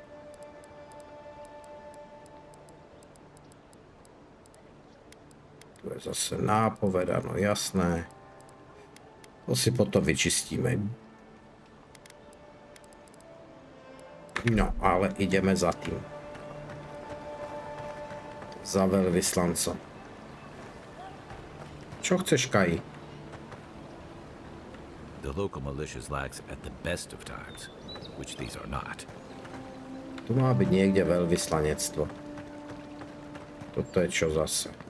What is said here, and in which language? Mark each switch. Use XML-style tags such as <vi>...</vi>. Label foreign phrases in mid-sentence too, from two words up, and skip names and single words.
<sk>Tu je zase nápoveda, no jasné. To si potom vyčistíme. No, ale ideme za tým. Za veľvyslancom. Čo chceš, Kai?</sk> <en>The local militias lacks at the best of times, which these are not.</en> <sk>Tu má byť niekde veľvyslanectvo. Toto je čo zase?</sk>